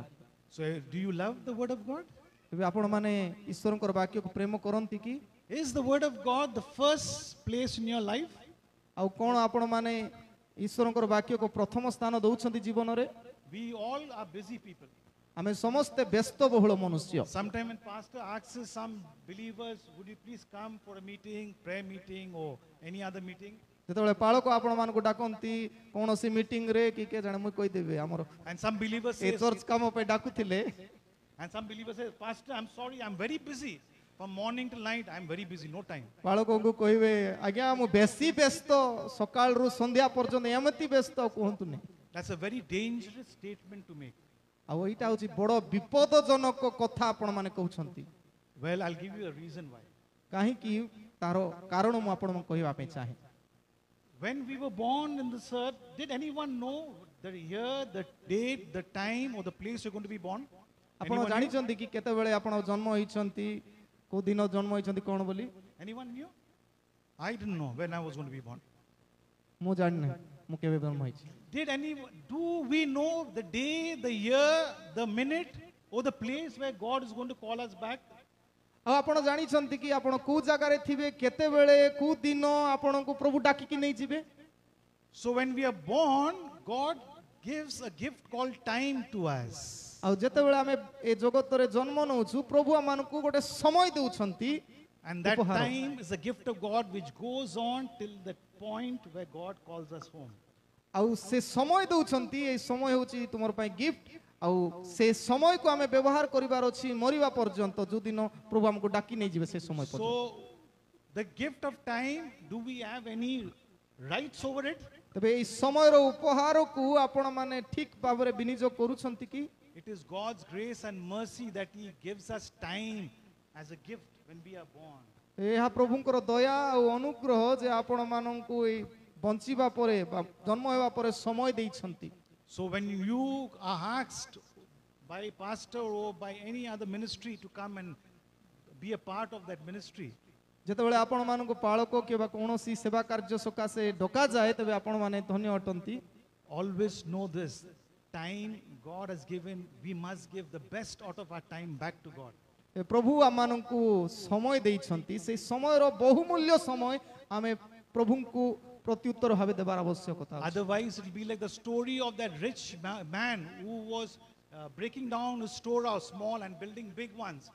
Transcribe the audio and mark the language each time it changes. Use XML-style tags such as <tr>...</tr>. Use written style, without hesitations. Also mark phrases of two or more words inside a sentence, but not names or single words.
<en>So do you love the word of God?</en> <or>ତେବେ ଆପଣମାନେ ଈଶ୍ୱରଙ୍କର ବାକ୍ୟକୁ ପ୍ରେମ କରନ୍ତି କି?</or> <en>Is the word of God the first place in your life?</en> <or>ଆଉ କ'ଣ ଆପଣମାନେ ଈଶ୍ୱରଙ୍କର ବାକ୍ୟକୁ ପ୍ରଥମ ସ୍ଥାନ ଦେଉଛନ୍ତି ଜୀବନରେ?</or> <en>We all are busy people.</en> <or>ଆମେ ସମସ୍ତେ ବ୍ୟସ୍ତବହୁଳ ମନୁଷ୍ୟ।</or> <en>Sometime when pastor asks some believers, would you please come for a meeting, prayer meeting or any other meeting?</en> <or>ଯେତେବେଳେ ପାଳକ ଆପଣମାନଙ୍କୁ ଡାକନ୍ତି କୌଣସି ମିଟିଂରେ କି କିଏ ଜାଣେ ମୁଁ କହିଦେବି ଆମର</or> <en>And some believers ଏ say,</en> <or>ଚର୍ଚ୍ଚ କାମ ପାଇଁ ଡାକୁଥିଲେ</or> <en>and some believers say, Pastor, I'm sorry, I'm very busy. From morning till night, I'm very busy, no time.</en> <or>ପାଳକଙ୍କୁ କହିବେ ଆଜ୍ଞା ମୁଁ ବେଶୀ ବ୍ୟସ୍ତ ସକାଳରୁ ସନ୍ଧ୍ୟା ପର୍ଯ୍ୟନ୍ତ ଏମିତି ବ୍ୟସ୍ତ କୁହନ୍ତୁନି।</or> <en>That's a very dangerous statement to make.</en> <or>ଆଉ ଏଇଟା ହେଉଛି ବଡ଼ ବିପଦଜନକ କଥା ଆପଣମାନେ କହୁଛନ୍ତି।</or> <en>Well, I'll give you a reason why.</en> <or>କାହିଁକି ତାର କାରଣ ମୁଁ ଆପଣଙ୍କୁ କହିବା ପାଇଁ ଚାହେଁ।</or> <en>When we were born in this earth, did anyone know the year, the date, the time or the place you're going to be born?</en> <or>ଆପଣ</or> <en>Anyone knew?</en> <or>ଜାଣିଛନ୍ତି କି କେତେବେଳେ ଆପଣ ଜନ୍ମ ହେଇଛନ୍ତି, କୋଉ ଦିନ ଜନ୍ମ ହେଇଛନ୍ତି କ'ଣ ବୋଲି?</or> <en>Anyone knew? I didn't know when I was going to be born.</en> <or>ମୁଁ ଜାଣିନି ମୁଁ କେବେ ଜନ୍ମ ହେଇଛି।</or> <en>Do we know the day, the year, the minute or the place where God is going to call us back?</en> <or>ଆଉ ଆପଣ ଜାଣିଛନ୍ତି କି ଆପଣ କୋଉ ଜାଗାରେ ଥିବେ, କେତେବେଳେ କୋଉ ଦିନ ଆପଣଙ୍କୁ ପ୍ରଭୁ ଡାକିକି ନେଇଯିବେ?</or> <en>So when we are born, God gives a gift called time to us.</en> <or>ଆଉ ଯେତେବେଳେ ଆମେ ଏ ଜଗତରେ ଜନ୍ମ ନେଉଛୁ ପ୍ରଭୁ ଆମମାନଙ୍କୁ ଗୋଟେ ସମୟ ଦେଉଛନ୍ତି।</or> <en>And that</en> <or>ଉପହାର।</or> <en>time is a gift of God which goes on till the point where God calls us home.</en> <or>ଆଉ ସେ ସମୟ ଦେଉଛନ୍ତି, ଏଇ ସମୟ ହେଉଛି ତୁମର ପାଇଁ ଗିଫ୍ଟ। ଆଉ ସେ ସମୟକୁ ଆମେ ବ୍ୟବହାର କରିବାର ଅଛି ମରିବା ପର୍ଯ୍ୟନ୍ତ, ଯୋଉଦିନ ପ୍ରଭୁ ଆମକୁ ଡାକି ନେଇଯିବେ ସେ ସମୟ ପର୍ଯ୍ୟନ୍ତ।</or> <en>So the gift of time, do we have any rights over it?</en> <or>ତେବେ ଏଇ ସମୟର ଉପହାରକୁ ଆପଣମାନେ ଠିକ ଭାବରେ ବିନିଯୋଗ କରୁଛନ୍ତି କି?</or> <en>It is God's grace and mercy that He gives us time as a gift when we are born.</en> <or>ଏହା ପ୍ରଭୁଙ୍କର ଦୟା ଆଉ ଅନୁଗ୍ରହ ଯେ ଆପଣମାନଙ୍କୁ ଏଇ ବଞ୍ଚିବା ପରେ ବା ଜନ୍ମ ହେବା ପରେ ସମୟ ଦେଇଛନ୍ତି।</or> <en>So when you are asked by pastor or by any other ministry to come and be a part of that ministry,</en> <or>ଯେତେବେଳେ ଆପଣମାନଙ୍କୁ ପାଳକ କିମ୍ବା କୌଣସି ସେବା କାର୍ଯ୍ୟ ସକାଶେ ଡକାଯାଏ ତେବେ ଆପଣମାନେ ଧନ୍ୟ ଅଟନ୍ତି।</or> <en>always know this: time God has given, we must give the best out of our time back to God.</en> <or>ଏ ପ୍ରଭୁ ଆମମାନଙ୍କୁ ସମୟ ଦେଇଛନ୍ତି, ସେଇ ସମୟର ବହୁମୂଲ୍ୟ ସମୟ ଆମେ ପ୍ରଭୁଙ୍କୁ ପ୍ରତ୍ୟୁତ୍ତର ଭାବେ ଦେବାର ଆବଶ୍ୟକତା ଅଛି।</or> <en>Otherwise, it will be like the story of that rich man who was breaking down his storehouse small and building big ones.</en>